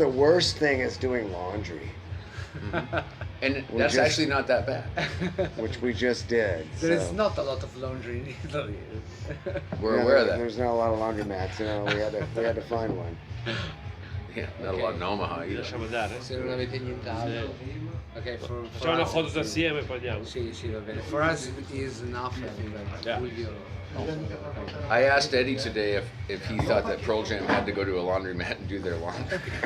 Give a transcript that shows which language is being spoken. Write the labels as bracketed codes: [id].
[en] the worst thing is doing laundry, And that's actually not that bad. which we just did. There is so. not a lot of laundry in Italy. We're Yeah, aware of that. There's not a lot of laundromats, you know. We had to find one. Yeah, not a lot in Omaha either. [it] Lasciamo andare? Se non avete nient'altro. [en] Okay, for [it] Facciamo una [en] us- [it] foto assieme e poi andiamo. Sì, va bene. [en] For us it is enough, I think. Yeah. Fulvio. I asked Eddie today if he thought that Pearl Jam had to go to a laundromat and do their laundry.